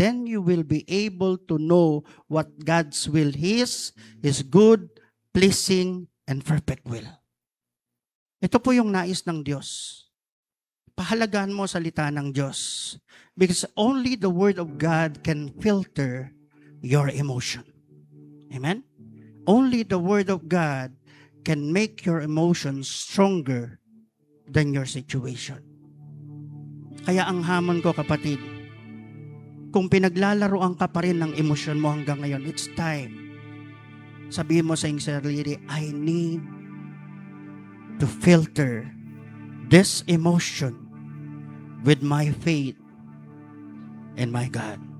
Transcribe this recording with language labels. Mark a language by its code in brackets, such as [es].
[en] Then you will be able to know what God's will is, His good, pleasing, and perfect will. [tl] Ito po yung nais ng Diyos. Pahalagaan mo salita ng Diyos. [en] Because only the Word of God can filter your emotion. Amen? Only the Word of God can make your emotions stronger than your situation. [tl] Kaya ang hamon ko, kapatid, kung pinaglalaroan ka pa rin ng emosyon mo hanggang ngayon, [en] it's time. [tl] Sabihin mo sa iyong sarili, [en] I need to filter this emotion with my faith and my God.